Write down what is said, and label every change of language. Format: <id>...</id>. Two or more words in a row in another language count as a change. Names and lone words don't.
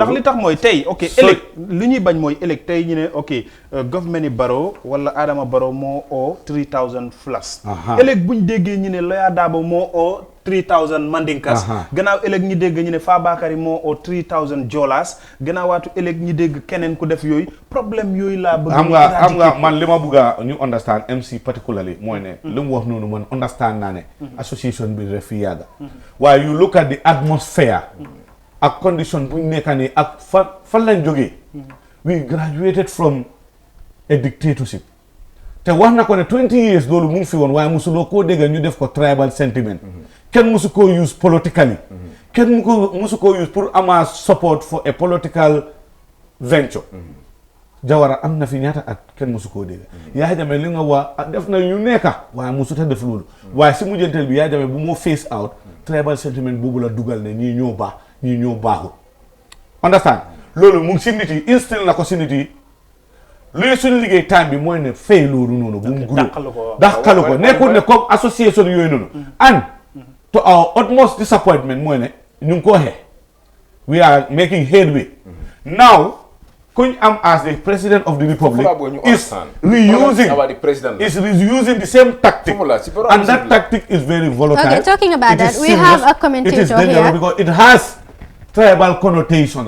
<wo>ndax li tax mooy tey ok ëllëg li ñuy bañ mooy ëllëg tey ñu ne ok government yi Barrow wala Adama Barrow moo oo 3000 Fulas. ëllëg buñ déggee ñu ne Lawyer Darboe moo oo 3,000 mandinkas gannaaw ëllëg ñi dégg ñu ne Fabakary moo oo 3,000 jolas gannaawaatu ëllëg ñi dégg keneen ku def yooyu problème yooyu laa bëgg xam nga man li ma bëgg a ñu understand MC particularly mooy ne li mu wax noonu man understand naa ne association bi def fi yàgga waaye</wo> <en>you look at the atmosphere</en> <wo>ak condition bu ñu nekka nii ak fan lañ jógee</wo> <en>we graduated from a dictatorship</en> <wo>te wax na ko ne 20 years loolu mu ngi fi woon waaye musuloo koo dégg ñu def ko</wo> <en>tribal sentiment</en> <wo>kenn musu koo</wo> <en>use politically</en> <wo>kenn musu koo use pour ama</wo> <en>support for a political venture</en> <wo>Jawara am na fi ñaata at kenn musu koo dégg Yahya Jammeh li nga wax def na yu nekka waaye musuta def loolu waaye si mujjanteel bi Yahya Jammeh bu moo</wo> <en>face out tribal sentiment</en> <wo>boobu la dugal ne ñii ñoo baax ñii ñoo baaxul understand loolu mu ngi si nit yi instill na ko si nit yi luy suñu liggéey time bi mooy ne fay loolu noonu bu mu groupe dàqalu ko nekkul ne comme association yooyu noonu</wo> <en>and to our utmost disappointment</en> <wo>mooy ne ñu ngi ko waxee</wo> <en>we are making headway now</en> <wo>kuñ am</wo> <en>as the president of the republic is reusing the same tactic and that tactic is very volatile. Okay, talking about that, we have a commentator it is dangerous here because it has tribal connotations.</en>